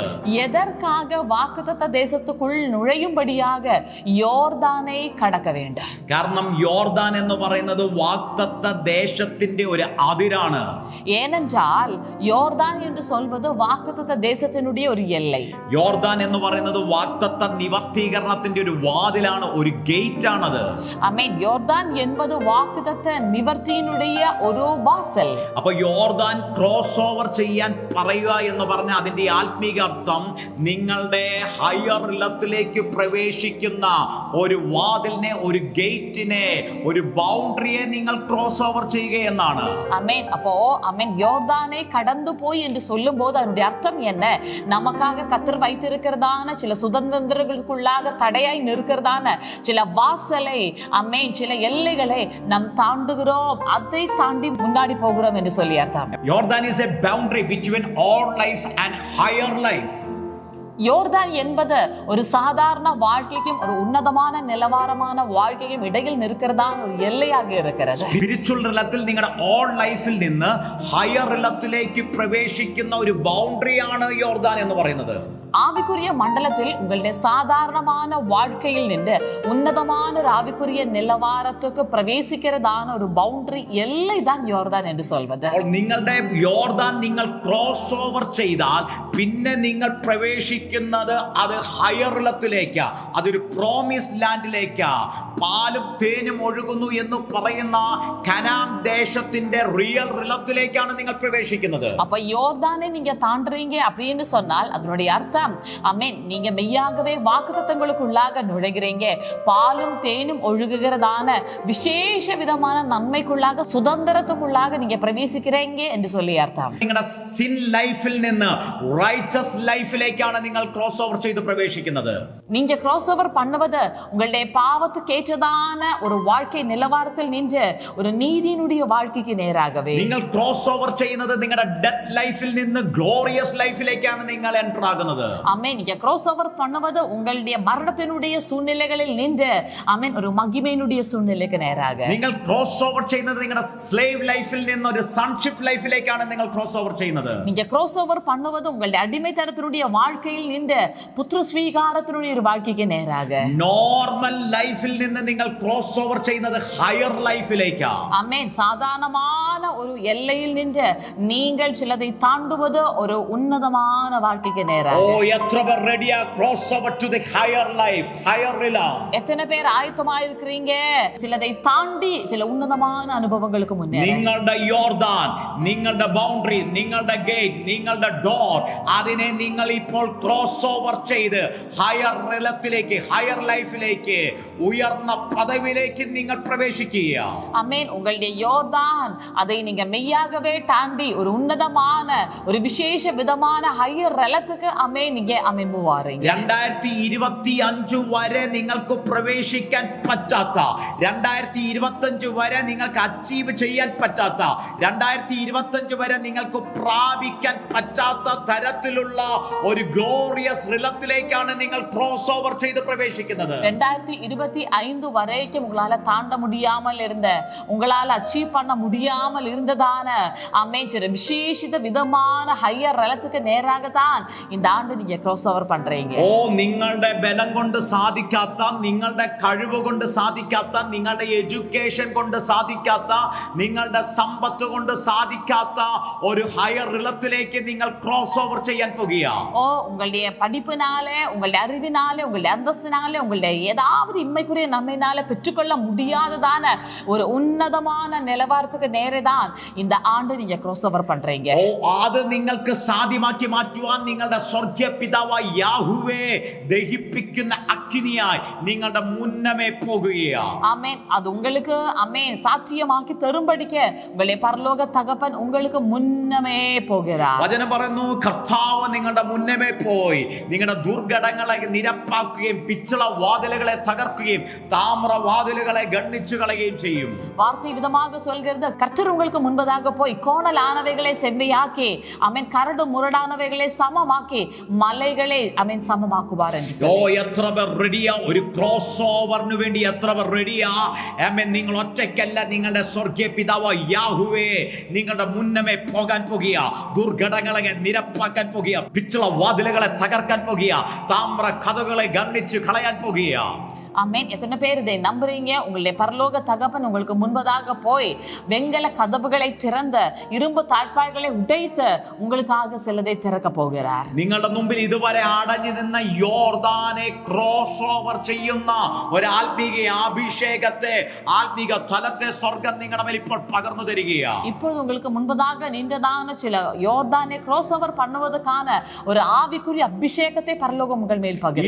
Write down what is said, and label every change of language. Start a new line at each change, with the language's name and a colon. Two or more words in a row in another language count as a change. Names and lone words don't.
Tamil: எதற்காக வாக்குத்தத்த தேசத்துக்குள் நுழையும்படியாக யோர்தானை கடக்க வேண்டும்?
Malayalam: കാരണം യോർദാൻ എന്ന് പറയുന്നത് വാഗ്ദത്ത ദേശത്തിന്റെ ഒരു അതിരാണ്.
Tamil: ஏனென்றால் யோர்தான் என்று சொல்வது வாக்குத்தத்த தேசத்தினுடைய ஒரு எல்லை.
Malayalam: യോർദാൻ എന്ന് പറയുന്നത് വാഗ്ദത്ത നിവർത്തീകരണത്തിന്റെ ഒരു വാതിലാണ്, ഒരു ഗേറ്റ് ആണത്.
Tamil: ஆமென். யோர்தான் என்பது வாக்குத்தத்த நிவர்த்தியினுடைய ஒரு வாசல்.
Malayalam: അപ്പോൾ യോർദാൻ
English: cross over
Malayalam: ചെയ്യാൻ പറയുക എന്ന് പറഞ്ഞ അതിന്റെ ആത്മീക അർത്ഥം നിങ്ങളുടെ ഹയർ ഇലത്തിലേക്ക് പ്രവേശിക്കുന്ന ഒരു വാതിലിനെ, ഒരു ഗേറ്റിനെ, ഒരു ബൗണ്ടറിയെ നിങ്ങൾ
English: cross over
Malayalam: ചെയ്യുക എന്നാണ്.
Tamil: ஆமென். அப்போ ஆமென், யோர்தானை கடந்து போய் என்று சொல்லும் போது அதனுடைய அர்த்தம் என்ன? நமக்காக கர்த்தர் வைத்திருக்கிறதான சில சுதந்திரங்களுக்குள்ளாக தடையாய் நிற்கிறதான சில வாசலை, ஆமென், சில எல்லைகளை நாம் தாண்டுகிறோம், அதை தாண்டி முன்னாடி போகிறோம் என்று சொல்லி அர்த்தம்.
English: Jordan is a boundary between old life and higher life.
Tamil: யோர்தான் என்பது ஒரு சாதாரண வாழ்க்கைக்கும் ஒரு உன்னதமான நிலவாரமான வாழ்க்கைக்கும் இடையில் நிற்கிறதான ஒரு எல்லையாக இருக்கிறது.
Malayalam: സ്പിരിച്വൽ റിലത്തിൽ നിങ്ങളുടെ ഓൾ ലൈഫിൽ നിന്ന് ഹയർ റിലത്തിലേക്ക് പ്രവേശിക്കുന്ന ഒരു ബൗണ്ടറിയാണ് യോർദാൻ എന്ന് പറയുന്നത്.
Tamil: ஆவிக்குரிய மண்டலத்தில் உங்களுடைய சாதாரணமான வாழ்க்கையில் நின்று உன்னதமான ஒரு ஆவிக்குரிய நிலவாரத்துக்கு பிரவேசிக்கிறதான ஒரு பவுண்டரி எல்லை தான் யோர்தான் என்று சொல்வது.
Malayalam: നിങ്ങളുടെ യോർദാൻ നിങ്ങൾ
English: cross over
Malayalam: ചെയ്താൽ പിന്നെ നിങ്ങൾ പ്രവേശിക്കുന്നത് അത് ഹയർ റിലത്തിലേക്കാ, അതൊരു പ്രോമിസ് ലാൻഡിലേക്കാ. പാലും തേനും ഒഴുകുന്നു എന്ന് പറയുന്ന കനാൻ ദേശത്തിന്റെ റിയൽ റിലത്തിലേക്കാണ് നിങ്ങൾ പ്രവേശിക്കുന്നത്.
Tamil: அப்ப யோர்தானை நீங்க தாண்டுறீங்க அப்படின்னு சொன்னால் அதனுடைய அர்த்தம் அர்த்தம் ஆமென் நீங்க மெய்யாகவே வாக்குத்தத்தங்களுக்குள்ளாக நுழைகிறீங்க. பாலும் தேனும் ஒழுகுகிறதான விசேஷ விதமான நன்மைக்குள்ளாக சுதந்திரத்துக்குள்ளாக நீங்க பிரவேசிக்கிறீங்க என்று சொல்லி அர்த்தம்.
Malayalam: നിങ്ങളുടെ സിൻ ലൈഫിൽ നിന്ന് റൈച്ചസ് ലൈഫിലേക്കാണ് നിങ്ങൾ
English: cross over
Malayalam: ചെയ്ത് പ്രവേശിക്കുന്നത്.
Tamil: நீங்க
English: cross over
Tamil: பண்ணுவது உங்களுடைய பாவத்துக்கு ஏற்றதான ஒரு வாழ்க்கை நிலவரத்தில் நின்று ஒரு நீதியினுடைய வாழ்க்கைக்கு நேராகவே.
Malayalam: നിങ്ങൾ
English: cross over
Malayalam: ചെയ്യുന്നത് നിങ്ങളുടെ ഡെത്ത് ലൈഫിൽ നിന്ന് ഗ്ലോറിയസ് ലൈഫിലേക്കാണ് നിങ്ങൾ എൻ്റർ ആകുന്നത്.
Tamil: ஆமென். நீங்க
English: cross over
Tamil: பண்ணுவது உங்களுடைய மரணத்தினுடைய சூழ்நிலைகளில் நின்று ஆமென் ஒரு மகிமையினுடைய சூழ்நிலைக்கு நேராக.
Malayalam: നിങ്ങൾ
English: cross over
Malayalam: ചെയ്യുന്നത് നിങ്ങളുടെ സ്ലേവ് ലൈഫിൽ നിന്ന് ഒരു സൺഷിപ്പ് ലൈഫിലേക്കാണ് നിങ്ങൾ
English: cross over
Malayalam: ചെയ്യുന്നത്.
Tamil: நீங்க
English: cross over
Tamil: பண்ணுவது உங்களுடைய அடிமைத்தனத்தினுடைய வாழ்க்கையில் நின்று புத்திர ஸ்வீகாரத்தினுடைய ஒரு வாழ்க்கைக்கு நேராக.
Malayalam: നോർമൽ ലൈഫിൽ നിന്ന് നിങ്ങൾ
English: cross over
Malayalam: ചെയ്യുന്നത് ഹയർ ലൈഫിലേക്കാണ്.
Tamil: ஆமென். சாதாரணமான ஒரு எல்லையில் நின்று நீங்கள் சிலதை தாண்டுவது ஒரு உன்னதமான வாழ்க்கைக்கு நேராக.
Malayalam: ഓ എത്ര പേർ റെഡിയാ
English: cross over to the higher life, higher realm?
Tamil: எத்தனை பேர் ஆயத்தமா இருக்கிறீங்க சிலதை தாண்டி சில உன்னதமான அனுபவங்களுக்கு முன்னே?
Malayalam: നിങ്ങളുടെ യോർദാൻ, നിങ്ങളുടെ ബൗണ്ടറി, നിങ്ങളുടെ ഗേറ്റ്, നിങ്ങളുടെ ഡോർ, അതിനെ നിങ്ങൾ ഇപ്പോൾ
English: cross over
Malayalam: ചെയ്ത് ഹയർ റിലത്തിലേക്ക്, ഹയർ ലൈഫിലേക്ക്, ഉയർന്ന പദവിയിലേക്ക് നിങ്ങൾ പ്രവേശിക്കുക.
Tamil: ஆமென். உங்களுடைய யோர்தான் அதை நீங்க மெய்யாகவே தாண்டி ஒரு உன்னதமான ஒரு விசேஷ விதமான ஹையர் ரெலத்துக்கு ஆமென் நீங்க ஆமென் போவாரீங்க.
Malayalam: 2025 വരെ നിങ്ങൾക്ക് പ്രവേശിക്കാൻ പറ്റാത്ത, 2025 വരെ നിങ്ങൾക്ക് അച്ചീവ് ചെയ്യാൻ പറ്റാത്ത, 2025 വരെ നിങ്ങൾക്ക് പ്രാപിക്കാൻ പറ്റാത്ത തരത്തിലുള്ള ഒരു ഗ്ലോറിയസ് റിലത്തിലേക്കാണ് നിങ്ങൾ
English: cross over
Malayalam: ചെയ്ത് പ്രവേശിക്കുന്നത്.
Tamil: 2025 வரைக்கும் உங்களால தாண்ட முடியாமல் இருந்த, உங்களால அச்சீவ் பண்ண முடியாமல் இருந்ததான ஆமென் சில விசேஷித விதமான ஹையர் ரெலத்துக்கு நேராக தான் இந்த ஆண்டு நீங்க
English: cross over
Tamil: பண்றீங்க.
Malayalam: ഓ നിങ്ങളുടെ ബലം കൊണ്ട് സാധിക്കാത്ത, നിങ്ങളുടെ കഴിവ് കൊണ്ട് സാധിക്കാത്ത, നിങ്ങളുടെ എഡ്യൂക്കേഷൻ കൊണ്ട് സാധിക്കാത്ത, നിങ്ങളുടെ സമ്പത്ത് കൊണ്ട് സാധിക്കാത്ത ഒരു ഹയർ റിലത്തിലേക്ക് നിങ്ങൾ
English: cross over
Malayalam: ചെയ്യാൻ പോകുക.
Tamil: ஓ உங்களுடைய படிப்பினாலே, உங்களுடைய அறிவினாலே, உங்களுடைய அந்தஸ்தினாலே, உங்களுடைய ஏதாவது இம்மைக்குரிய நன்மையினால பெற்றுக்கொள்ள முடியாததான ஒரு உன்னதமான நிலவரத்துக்கு நேரே தான் இந்த ஆண்டு நீங்க
English: cross over
Tamil: பண்றீங்க.
Malayalam: ഓ അത് നിങ്ങൾക്ക് സാധ്യമാക്കി മാറ്റുവാൻ നിങ്ങളുടെ സ്വർഗ്ഗീയ പിതാവായ യാഹുവേ ദഹിപ്പിക്കുന്ന അഗ്നിയായി നിങ്ങളുടെ മുന്നമേ പോകുകയാണ്.
Tamil: ஆமென். அது உங்களுக்கு ஆமென் சாத்தியமாக்கி தரும்படிக்க உங்களுடைய பரலோக தகப்பன் உங்களுக்கு முன்னமே போகிறார்.
Malayalam: വചനം പറയുന്നു, കർത്താവ് നിങ്ങളുടെ മുന്നമേ പോയി നിങ്ങളുടെ ദുർഘടങ്ങളെ നിരപ്പാക്കുകയും പിച്ചള വാതിലുകളെ തകർക്കുകയും താമ്ര വാതിലുകളെ ഗണ്ണിച്ചു കളയുകയും ചെയ്യും.
Tamil: வார்த்தை விதமாக சொல்கிறது, கர்த்தர் உங்களுக்கு முன்பதாக போய் கோணலானவைகளை செவ்வையாக்கி ஆமென் கரடு முரடானவைகளை சமமாக்கி மலைகளை ஆமென் சமமாக்குவார் என்று
Malayalam: ഓ എത്ര പേർ റെഡിയാ ഒരു ക്രോസ് ഓവറിന് വേണ്ടി? എത്ര പേർ റെഡിയാ? ആമേൻ. നിങ്ങൾ ഒറ്റയ്ക്കല്ല, നിങ്ങളുടെ സ്വർഗ്ഗീയ പിതാവ് യാഹുവേ നിങ്ങളുടെ മുന്നമേ പോകാൻ പോകുക, ദുർഘടങ്ങളെ നിരപ്പാക്കാൻ പോകുക, പിച്ചള വാതിലുകളെ തകർക്കാൻ പോകുക, താമ്ര കഥകളെ ഗണ്ണിച്ചു കളയാൻ പോകുക.
Tamil: ஆமென். எத்தனை பேர் இதை நம்புறீங்க? உங்களுடைய பரலோக தகப்பன் உங்களுக்கு முன்பதாக போய் வெங்கல கதவுகளை திறந்து இரும்பு தாழ்பாய்களை உடைத்து உங்களுக்காக சிலதை திறக்க போகிறார்.
Malayalam: നിങ്ങളുടെ മുമ്പിൽ ഇതുവരെ അടഞ്ഞു നിന്ന യോർദാനെ
English: cross over
Malayalam: ചെയ്യുന്ന ഒരു ആത്മീക അഭിഷേകത്തെ, ആത്മീക തലത്തെ സ്വർഗം നിങ്ങളുടെ മേൽ ഇപ്പോൾ പകർന്നു തരികയാണ്.
Tamil: இப்பொழுது உங்களுக்கு முன்பதாக நின்றதான சில யோர்தானை
English: cross over
Tamil: பண்ணுவதற்கான ஒரு ஆவிக்குரிய அபிஷேகத்தை பரலோகம் உங்கள் மேல் பகிர்கிறது.